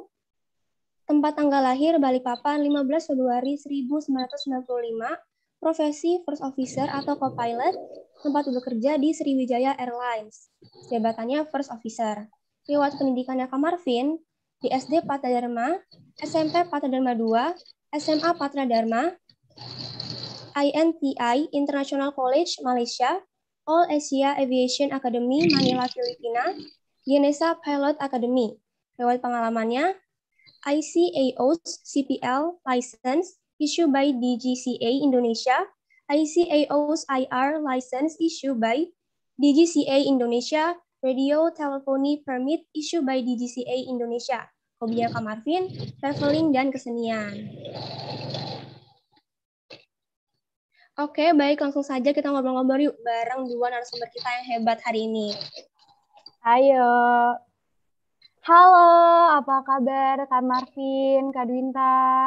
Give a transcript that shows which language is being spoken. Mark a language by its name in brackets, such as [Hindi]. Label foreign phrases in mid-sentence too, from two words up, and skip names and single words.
[Indonesian] Tempat tanggal lahir Balikpapan 15 Februari 1995. Profesi [English] first officer [Indonesian] atau co-pilot. Tempat bekerja di Sriwijaya Airlines. Jabatannya [English] first officer. [Indonesian] Riwayat pendidikannya Kak Marvin di SD Patra Dharma, SMP Patra Dharma 2, SMA Patra Dharma, INTI International College Malaysia, All Asia Aviation Academy Manila Filipina, Genesa Pilot Academy. Riwayat pengalamannya, [English] ICAO's CPL license issued by DGCA Indonesia, ICAO's IR license issued by DGCA Indonesia, Radio Telephony Permit issued by DGCA Indonesia. [Indonesian] Hobinya Kak Marvin, traveling dan kesenian. Oke, baik, langsung saja kita ngobrol-ngobrol yuk bareng dua narasumber kita yang hebat hari ini. Ayo. Halo, apa kabar Kak Marvin, Kak Dwinta?